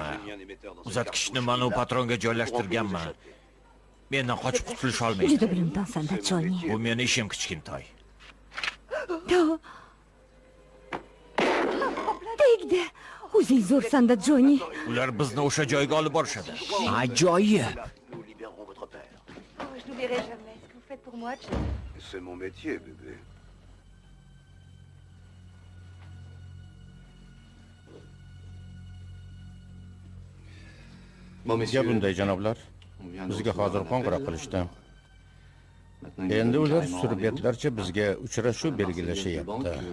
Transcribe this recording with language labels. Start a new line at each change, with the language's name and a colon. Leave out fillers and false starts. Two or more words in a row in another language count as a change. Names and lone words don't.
Uzbek: Uzatgichni mana u patronga joylashtirganman. Mendan qochib qutulish olmaydi. Juda bilimdonsan-da, Joni. Bu meni ishim kichkintoy. Tegdi. O'zing zo'rsan-da, Joni. Ular bizni o'sha joyga olib borishadi. Ajoyib.
French: Nous libérons votre père. Je n'oublierai jamais ce que vous faites pour moi, Jane. C'est mon métier, bébé.
Uzbek: Bizga bunday janoblar. Bizga hozir qo'ng'iroq qilishdi. Endi ular surbetlarcha bizga uchrashuv belgilashyapti.